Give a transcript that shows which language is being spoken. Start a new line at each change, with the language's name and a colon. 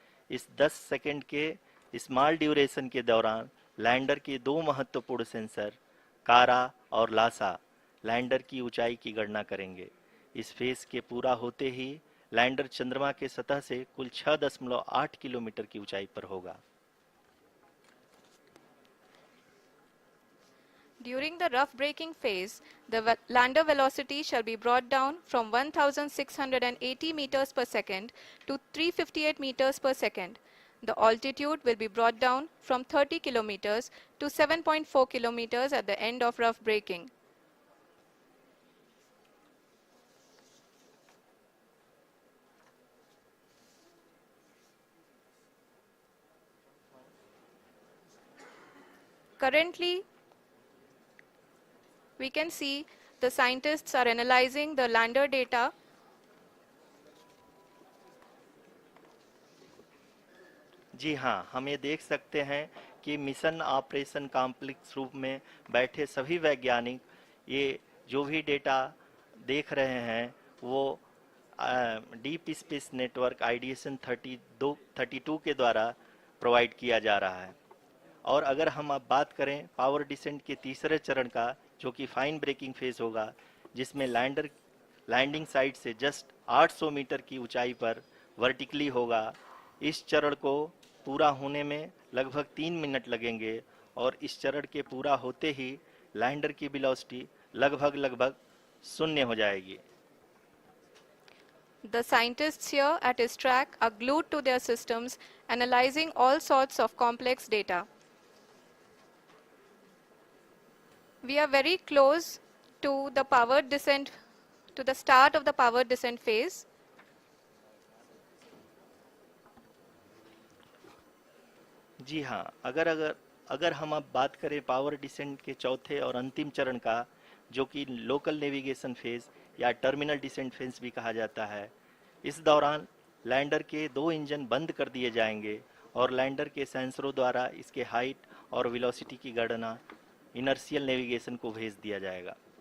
Hindi: इस 10 सेकंड के small duration के दौरान लैंडर के दो महत्वपूर्ण सेंसर कारा और लासा लैंडर की ऊंचाई की गणना करेंगे। इस फेज के पूरा होते ही लैंडर चंद्रमा के सतह से कुल 6.8 किलोमीटर की ऊंचाई पर होगा।
English: During the rough braking phase, the lander velocity shall be brought down from 1680 meters per second to 358 meters per second. The altitude will be brought down from 30 kilometers to 7.4 kilometers at the end of rough braking. Currently, we can see the scientists are analyzing the lander data.
Hindi: जी हाँ, हम ये देख सकते हैं कि mission operation complex रूप में बैठे सभी वैज्ञानिक ये जो भी डेटा देख रहे हैं वो डीप स्पेस नेटवर्क आइडिएशन 32 के द्वारा प्रोवाइड किया जा रहा है। और अगर हम अब बात करें पावर डिसेंट के तीसरे चरण का, जो कि फाइन ब्रेकिंग फेज होगा, जिसमें लैंडर लैंडिंग साइट से जस्ट 800 मीटर की ऊंचाई पर वर्टिकली होगा। इस चरण को पूरा होने में लगभग 3 मिनट लगेंगे और इस चरण के पूरा होते ही लैंडर की वेलोसिटी लगभग शून्य हो जाएगी।
English: The scientists here at his track are glued to their systems, analyzing all sorts of complex data. We are very close to the powered descent, to the start of the powered descent phase.
Hindi: जी हाँ, अगर हम अब बात करें power descent के चौथे और अंतिम चरण का, जो कि लोकल नेविगेशन फेज या टर्मिनल डिसेंट फेज भी कहा जाता है, इस दौरान लैंडर के 2 इंजन बंद कर दिए जाएंगे और लैंडर के सेंसरों द्वारा इसके हाइट और वेलोसिटी की गणना इनर्शियल नेविगेशन को भेज दिया जाएगा।